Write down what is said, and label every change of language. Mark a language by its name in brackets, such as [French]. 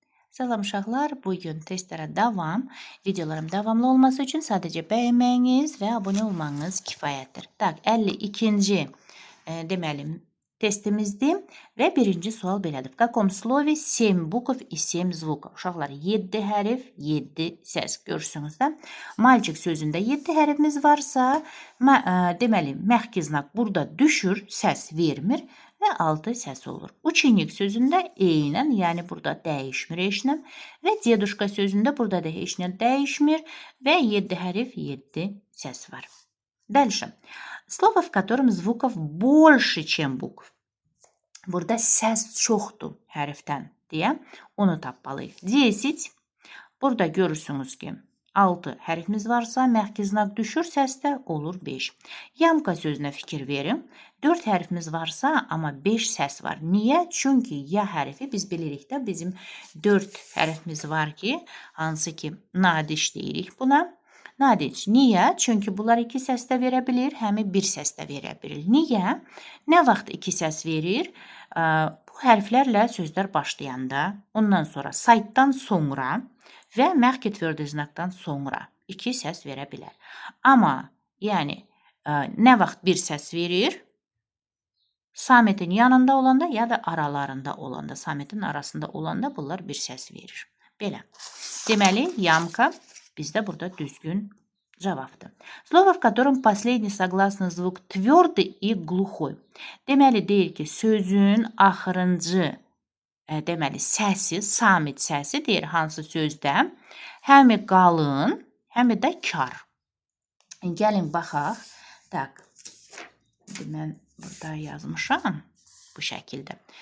[Azerbaijani] Salam uşaqlar, bugün testlərə davam. Videolarım davamlı olması üçün sadəcə bəyənməyiniz və abunə olmanız kifayətdir. Tak, 52-ci deməli testimizdir və birinci sual belədir. [Russian] В каком слове 7 bukv и 7 звуков? [Azerbaijani] Uşaqlar, 7 hərf, 7 səs. Görürsünüz də. Malçıq sözündə 7 hərfimiz varsa, deməli, məxki znak burada düşür, səs vermir və 6 səs olur. Uçenik sözündə eynən, yəni burada dəyişmir eşnəm və deduşka sözündə burada da heç nə dəyişmir və 7 hərf, 7 səs var. [Russian] Дальше. Слово, в котором звуков больше, чем букв. [Azerbaijani] Burada səs çoxdur hərfdən deyə onu tapmalıyıq. 10. Burada görürsünüz ki 6 hərfimiz varsa, məxki znak düşür, səsdə olur 5. Yamka sözünə fikir verin. 4 hərfimiz varsa, amma 5 səs var. Niyə? Çünki ya hərfi biz bilirik də bizim 4 hərfimiz var ki, hansı ki nadiş deyirik buna. Nadic. Niyə? Çünki bunlar 2 səsdə verə bilir, həmi 1 səsdə verə bilir. Niyə? Nə vaxt 2 səs verir? Bu hərflərlə sözlər başlayanda, ondan sonra saytdan sonra və məxki tverdi znakdan sonra 2 səs verə bilər. Amma, yəni, nə vaxt 1 səs verir? Sametin yanında olanda ya da aralarında olanda, sametin arasında olanda bunlar 1 səs verir. Belə. Deməli, yamka bizdə burada düzgün cavabdır. [Russian] Слово, в котором последний согласный звук твердый и глухой. [Azerbaijani] Deməli, deyir ki, sözün axırıncı deməli, səsi, samit səsi deyir hansı sözdə həmi qalın, həmi də kar. Gəlin, baxaq. Tak, mən burada yazmışam bu şəkildə.